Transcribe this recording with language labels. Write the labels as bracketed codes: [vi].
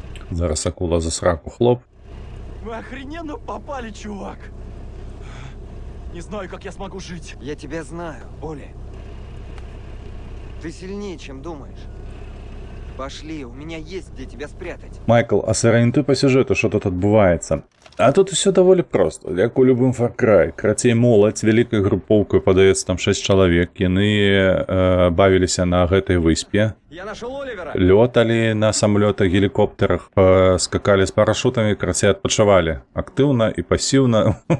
[uk] Зараз акула за сраку хлоп. [ru] Вы охрененно попали, чувак. Не знаю, как я смогу жить. Я тебя знаю, Оли. Ты сильнее, чем думаешь. Пошли, у меня есть где тебя спрятать. [uk] Майкл, а сорієнтуй по сюжету, що тут відбувається. А тут все доволі просто, як у любым Far Cry. [be] Крацей моладзь вялікай групоўкай, падаецца там 6 чалавек, яны бавіліся на гэтай выспе, [ru] Я нашел Оливера. [be] лёталі на самолётах, гелікоптерах, скакалі з парашутамі, крацей адпачывалі актыўна і пасіўна.